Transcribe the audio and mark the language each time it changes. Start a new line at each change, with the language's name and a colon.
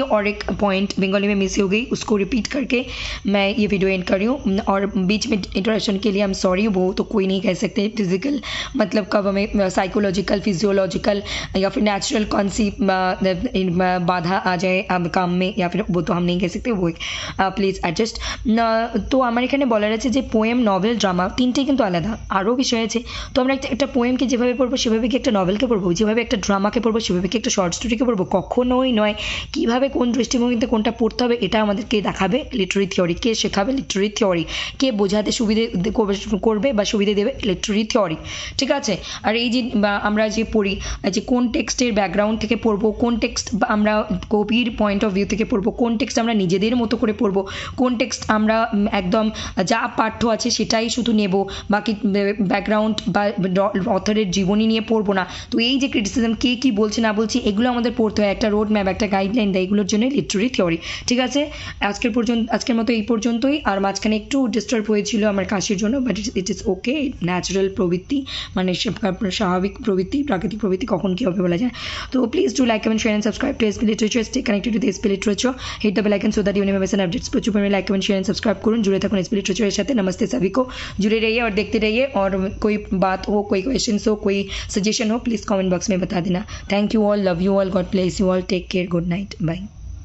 Hindi: और एक पॉइंट बंगाली में मिस हो गई, उसको रिपीट करके मैं ये वीडियो एंड कर रही हूँ। और बीच में इंट्रोडक्शन के लिए
English: I am sorry,
Hindi: वो तो कोई नहीं कह सकते। फिजिकल मतलब कब हमें साइकोलॉजिकल, फिजियोलॉजिकल या फिर नेचुरल कौन सी बाधा आ जाए काम में, या फिर वो तो हम नहीं कह सकते, वो प्लीज़ एडजस्ट।
Bangla: তো আমার এখানে বলার আছে যে পোয়েম, নভেল, ড্রামা তিনটেই কিন্তু আলাদা, আরও বিষয় আছে। তো আমরা একটা পোয়েমকে যেভাবে পড়বো সেভাবে কি একটা নভেলকে পড়বো, যেভাবে একটা ড্রামাকে পড়বো সেভাবে কি একটা শর্ট স্টোরিকে পড়বো, কখনোই নয়। কীভাবে কোন দৃষ্টিভঙ্গিতে কোনটা পড়তে হবে এটা আমাদেরকে দেখাবে লিটারি থিওরি, কে শেখাবে লিটারি থিওরি, কে বোঝাতে সুবিধে করবে বা সুবিধে দেবে লিটারি থিওরি। ঠিক আছে, আর এই যে আমরা যে পড়ি যে কোন টেক্সটের ব্যাকগ্রাউন্ড থেকে পড়বো, কোন টেক্সট আমরা কবির পয়েন্ট অফ ভিউ থেকে পড়বো, কোন টেক্সট আমরা নিজেদের মতো করে পড়বো, কোন টেক্সট আমরা একদম যা পাঠ্য আছে সেটাই শুধু নেব, বাকি ব্যাকগ্রাউন্ড বা অথরের জীবনী নিয়ে পড়বো না। তো এই যে ক্রিটিসিজম কে কী বলছে না বলছি এগুলো আমাদের পড়তে হয়, একটা রোড ম্যাপ, একটা গাইডলাইন দেয়, এগুলোর জন্য লিটারি থিওরি। ঠিক আছে, আজকের মতো এই পর্যন্তই। আর মাঝখানে একটু ডিস্টার্ব হয়েছিল আমার কাশির জন্য,
English: but it is okay,
Bangla: natural প্রবৃত্তি, মানে স্বাভাবিক প্রবৃত্তি, প্রাকৃতিক প্রবৃত্তি, কখন কী হবে বলা যায়।
English: তো please do like, comment, share and subscribe to SP literature, stay connected to SP literature, hit the bell icon so that you never miss an updates.
Bangla: प्रचुर परिमाणे like, comment, share and subscribe করুন, जुड़े থাকুন SP literature এর সাথে।
Hindi: नमस्ते सभी को, जुड़े रहिए और देखते रहिए। और कोई बात हो, कोई क्वेश्चंस हो, कोई सजेशन हो, प्लीज़ कमेंट बॉक्स में बता देना।
English: Thank you all, love you all, God bless you all, take care, good night, bye.